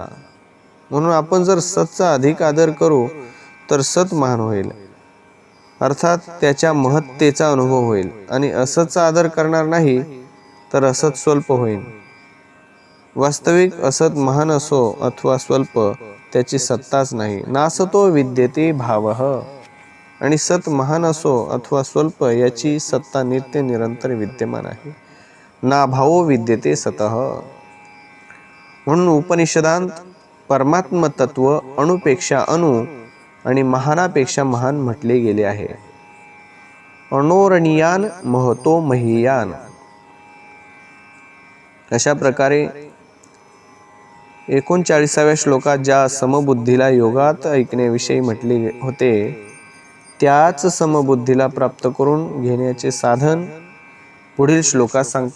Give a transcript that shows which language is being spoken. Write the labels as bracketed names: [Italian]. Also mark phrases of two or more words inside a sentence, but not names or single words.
[Marathi] म्हणून आपण जर सतचा अधिक आदर करू तर सत महान होईल, अर्थात त्याच्या महत्तेचा अनुभव होईल, आणि असतचा आदर करणार नाही तर असत स्वल्प होईल. वास्तविक असत महान असो अथवा स्वल्प, त्याची सत्ताच नाही. [Sanskrit] नासतो विद्यते भावः, [Marathi] आणि सत महान असो अथवा स्वल्प याची सत्ता नित्य निरंतर विद्यमान आहे. [Sanskrit] ना भावो विद्यते सतः. [Marathi] म्हणून उपनिषदांत परमात्म तत्व अणुपेक्षा अणु आणि महानापेक्षा महान म्हटले गेले आहे. [Sanskrit] अणोरणीयान महतो महीयान. [Marathi] अशा प्रकारे 39व्या श्लोकात ज्या समबुद्धीला योगात ऐकण्याविषयी म्हटले होते, त्याच समबुद्धीला प्राप्त करून घेण्याचे साधन पुढील श्लोकात सांगतात.